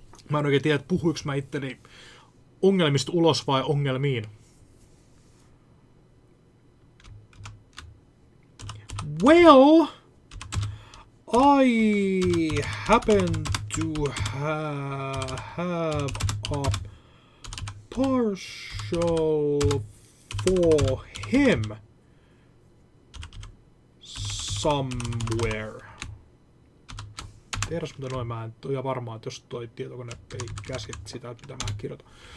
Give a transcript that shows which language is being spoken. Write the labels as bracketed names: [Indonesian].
[Finnish] Mä en oikein tiedä, että puhuinko mä itteni ongelmista ulos vai ongelmiin. [English] Well, I happen to have a parcel for him somewhere. [Finnish] Tiedäs mitä noin, mä en ole varmaan, että jos toi tietokone ei käsit sitä, mitä mä kirjoitan.